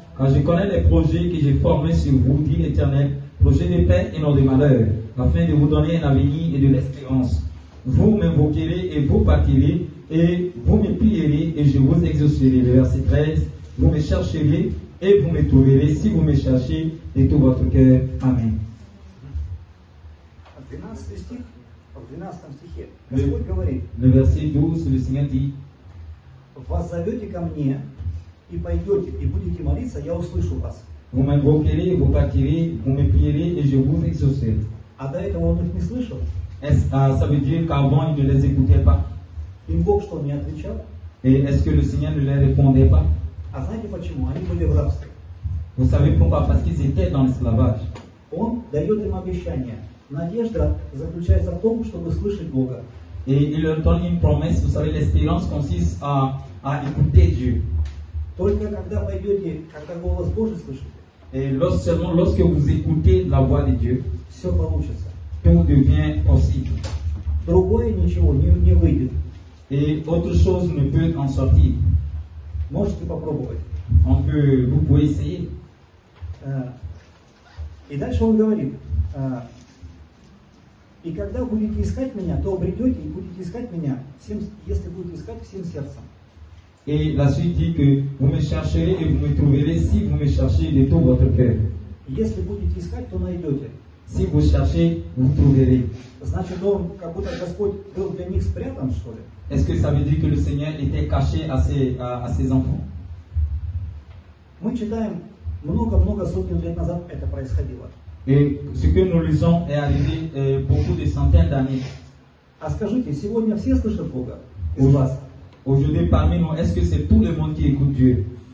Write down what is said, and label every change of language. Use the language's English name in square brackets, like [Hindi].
[French] Car je connais les projets que j'ai formés sur vous, dit l'Éternel, projets de paix et non de malheur, afin de vous donner un avenir et de l'espérance. Vous m'invoquerez et vous bâtirez, et vous me prierez et je vous exaucerai. Verset 13. Vous me chercherez et vous me trouverez si vous me cherchez de tout votre cœur. Amen. [Russian] 12 стих, в 12 стихе Господь говорит: [French] Le verset 12, le Seigneur dit, [Russian] «Воззовете ко мне, и пойдете, и будете молиться, я услышу вас». [French] vous m'invoquerez, vous bâtirez, vous me prierez et je vous exaucerai. [Russian] А до этого он их не слышал. [French] Ça veut dire qu'avant, il ne les écoutait pas. [Russian] Им Бог что, не отвечал? [French] Et est-ce que le Seigneur ne les répondait pas? [Russian] А знаете почему? Они были в рабстве. [French] Vous savez pourquoi? Parce qu'ils étaient dans l'esclavage. [Russian] Он дает им обещание. Надежда заключается в том, чтобы слышать Бога. [French] Et il leur donne une promesse. Vous savez, l'espérance consiste à écouter Dieu. [Russian] Только когда пойдете, когда голос Божий слышите, [French] Et seulement lorsque vous écoutez la voix de Dieu, [Russian] все получится. [French] tout devient possible. [Russian] Другое ничего не выйдет. [French] Et autre chose ne peut en sortir. [Russian] Можете попробовать. [French] Vous pouvez essayer. [Russian] И дальше он говорит: и когда будете искать меня, то обретете, и будете искать меня, если будете искать всем сердцем. [French] Et la suite dit que vous me chercherez et vous me trouverez si vous me cherchez de tout votre cœur. [Russian] Если будете искать, то найдете. [French] Si vous cherchez, vous trouverez. [Russian] Значит, он как будто Господь был для них спрятан, что ли? [French] Est-ce que ça veut dire que le Seigneur était caché à ses enfants? [Russian] Мы читаем, много-много сотен лет назад это происходило. [French] Et ce que nous lisons est arrivé beaucoup de centaines d'années. [Russian] А скажите, сегодня все слышат Бога из вас? [French] Aujourd'hui, parmi nous, est-ce que c'est tout le monde qui écoute Dieu?